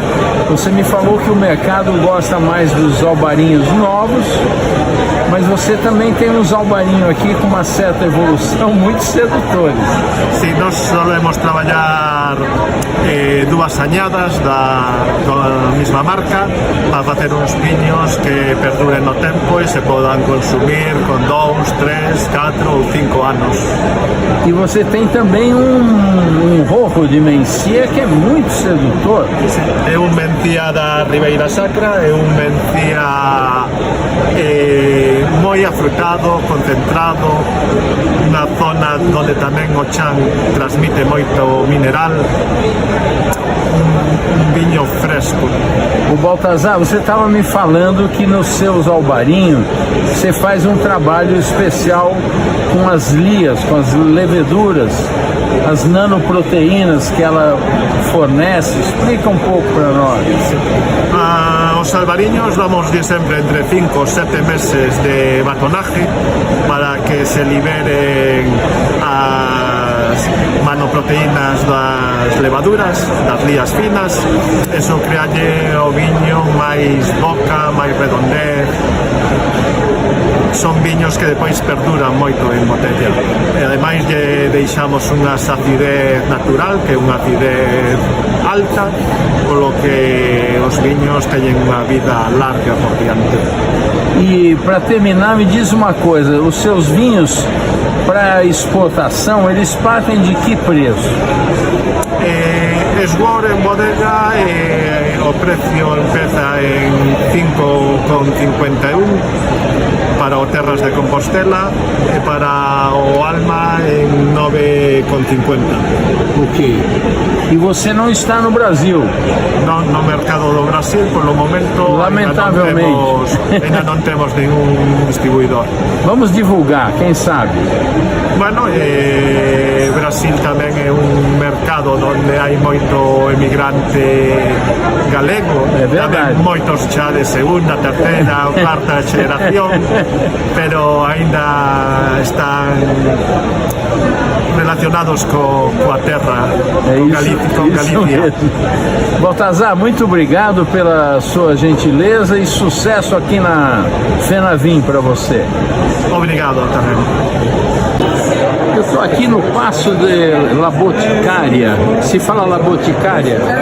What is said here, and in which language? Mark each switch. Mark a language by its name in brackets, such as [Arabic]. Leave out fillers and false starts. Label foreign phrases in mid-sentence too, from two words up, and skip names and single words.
[Portuguese] Você me falou que o mercado gosta mais dos albarinhos novos, mas você também tem uns albarinhos aqui com uma certa evolução muito sedutores. [Galician] Sim, nós solemos trabalhar duas añadas da mesma marca para facer uns viños que perduren no tempo e se podan consumir con 2, 3, 4 ou 5 anos. [Portuguese] E você tem também um rojo de Mencia que é muito sedutor. [Galician] É um Mencia da Ribeira Sacra, é um Mencia moi afrutado, concentrado, na zona onde tamén o chan transmite moito mineral, [Portuguese] um vinho fresco. O Baltazar, você estava me falando que nos seus albarinhos você faz um trabalho especial com as lias, com as leveduras, as nanoproteínas que ela fornece. Explica um pouco para nós. [Galician] Os albariños vamos sempre entre 5 ou 7 meses de batonaje para que se liberen as nanoproteínas das levaduras, das lías finas. Eso crealle o viño máis boca, máis redondez. Son viños que depois perduran moito en botella. E ademais lle deixamos unha acidez natural, que é unha acidez alta, polo que os viños teñen unha vida larga por diante. [Portuguese] E para terminar, me diz uma coisa, os seus vinhos para exportação, eles partem de que preço? [Galician] Esgor en bodega, o precio empieza en 5,51 para o Terras de Compostela e para o Alma em 9,50. [Portuguese] Ok. E você não está no Brasil? [Galician] No mercado do Brasil, [Spanish] por lo momento, [Portuguese] lamentavelmente. ainda não temos nenhum distribuidor. Vamos divulgar, quem sabe? [Galician] Bueno, Brasil tamén é un mercado onde hai moito emigrante galego, tamén moitos xa de segunda, terceira ou cuarta xeración, pero aínda están relacionados coa terra, [Portuguese] com Galícia. Baltazar, muito obrigado pela sua gentileza e sucesso aqui na FENAVIM para você. Obrigado também. Eu estou aqui no Passo de La Boticária. Se fala La Boticária?